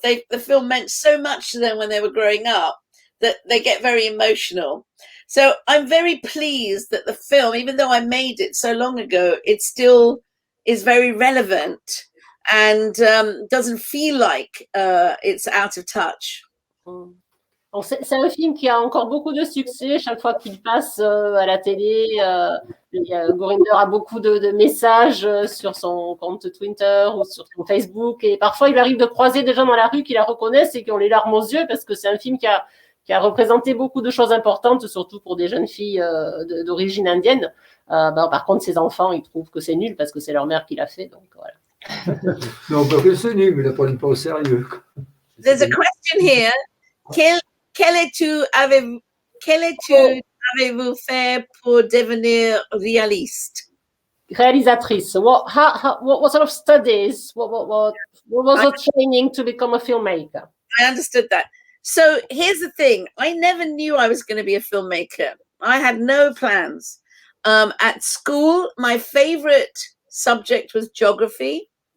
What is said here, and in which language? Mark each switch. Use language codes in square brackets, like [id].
[en] The film meant so much to them when they were growing up that they get very emotional. So I'm very pleased that the film, even though I made it so long ago, it still is very relevant and doesn't feel like it's out of touch. [fr] Bon, c'est un film qui a encore beaucoup de succès chaque fois qu'il passe à la télé. Gurinder a beaucoup de messages sur son compte Twitter ou sur son Facebook. Et parfois, il arrive de croiser des gens dans la rue qui la reconnaissent et qui ont les larmes aux yeux parce que c'est un film qui a représenté beaucoup de choses importantes, surtout pour des jeunes filles d'origine indienne. Par contre, ses enfants, ils trouvent que c'est nul parce que c'est leur mère qui l'a fait. Donc, voilà. Non, pas que c'est nul, mais ils ne le prennent pas au sérieux. [en] There's a question here. [fr] Quel étude avez-vous fait pour devenir réaliste? [en] Réalisatrice. What sort of studies? What was your training to become a filmmaker? I understood that. So here's the thing. I never knew I was going to be a filmmaker. I had no plans. At school, my favorite subject was geography.